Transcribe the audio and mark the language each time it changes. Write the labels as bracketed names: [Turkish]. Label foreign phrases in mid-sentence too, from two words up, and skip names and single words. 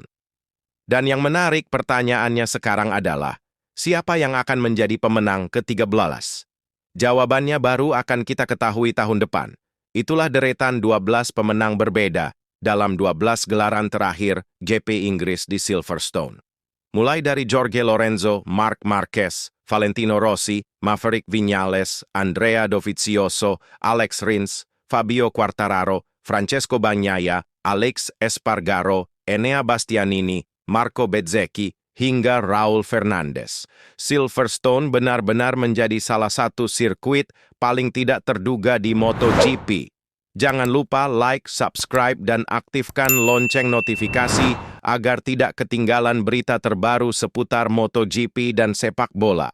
[Indonesian] Dan yang menarik pertanyaannya sekarang adalah, siapa yang akan menjadi pemenang ke-13? Jawabannya baru akan kita ketahui tahun depan. Itulah deretan 12 pemenang berbeda dalam 12 gelaran terakhir GP Inggris di Silverstone. Mulai dari Jorge Lorenzo, Marc Marquez, Valentino Rossi, Maverick Viñales, Andrea Dovizioso, Alex Rins, Fabio Quartararo, Francesco Bagnaia, Alex Espargaro, Enea Bastianini, Marco Bezzecchi, hingga Raul Fernandez. Silverstone benar-benar menjadi salah satu sirkuit paling tidak terduga di MotoGP. Jangan lupa like, subscribe, dan aktifkan lonceng notifikasi agar tidak ketinggalan berita terbaru seputar MotoGP dan sepak bola.